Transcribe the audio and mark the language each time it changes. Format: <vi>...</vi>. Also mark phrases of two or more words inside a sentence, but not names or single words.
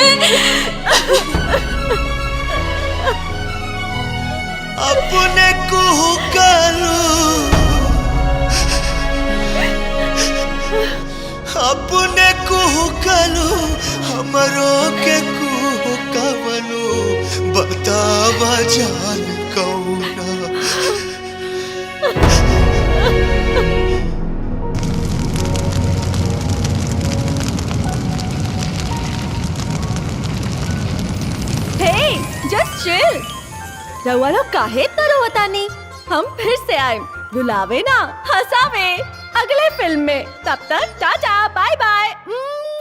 <bho>अपने कुहू करू अपने कुहू करू हमरो के कुहू कवनु बतावा जान कौना</bho> <en>Hey, just chill.</en> <bho>रउआ लोग काहे इतना रोवतानी? हम फिर से आए, रुलावे ना, हंसावे, अगले फिल्म में। तब तक टाटा,</bho> <en>bye bye.</en>